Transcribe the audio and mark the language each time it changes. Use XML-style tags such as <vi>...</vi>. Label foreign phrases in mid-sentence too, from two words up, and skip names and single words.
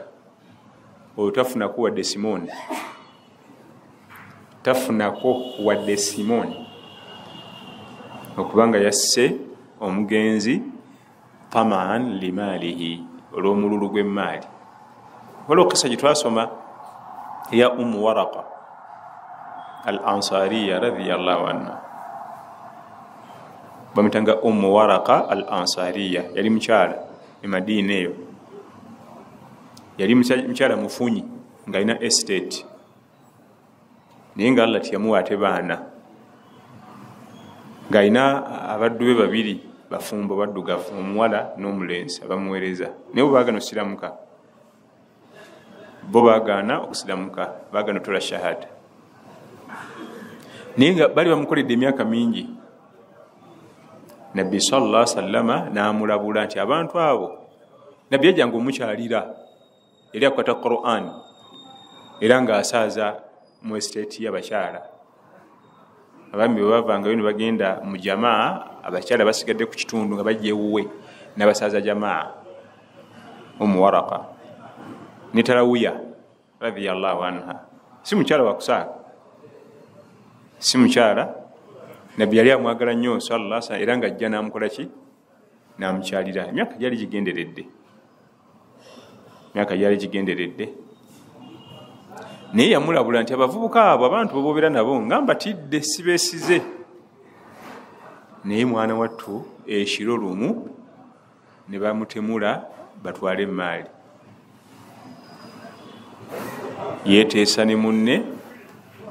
<lg>Oyo tafunako wadde Simoni, tafunako wadde Simoni, okubanga yasse omugenzi</lg> <ar>طمعا لماله,</ar> <lg>olw'omululu gw'emmaali. Waliwo kisa gye twasoma eya Ummu Waraqa al-Ansariya</lg> <ar>رضي الله عنها.</ar> <lg>Bamutanga Ummu Waraqa al-Ansariya, yali mukyala e Madiina eyo, yali mukyala mufunyi ng'alina estate, naye nga Allah tiyamuwa ate baana, ng'alina abaddu be babiri bafumbo baddugavu, omuwala n'omulenzi abamuweereza, naye bo baagana osiramuka, bo baagaana okusiramuka, baagaana otola shahada. Naye nga bali bamukoledde emyaka mingi, Nabbi</lg> <ar>صلى الله عليه وسلم</ar> <lg>n'amulabula nti abantu abo, Nabbi yajjanga omukyalira, yali akwata Quran era ng'asaaza mu estate y'abakyala. Abami bwe bavangayo ne bagenda mu jamaa, abakyala basigadde ku kitundu nga bajja ewuwe n'abasaaza jamaa. Ummu Waraqa ne Tarawiya</lg> <ar>رضي الله عنها,</ar> <lg>si mukyala wa kusaaga, si mukyala. Nabbi yali amwagala nnyo</lg> <ar>صلى الله عليه وسلم,</ar> <lg>era ng'ajja n'amukola ki? N'amukyalira. Emyaka gyali gigenderedde, naye yamulabula nti abavubuka abo, abantu boboobera nabo nga mbatidde, sibeesize. Naye mwana wattu ekiro lumu ne bamutemula batwale emmaali, yeeteesa ne munne</lg>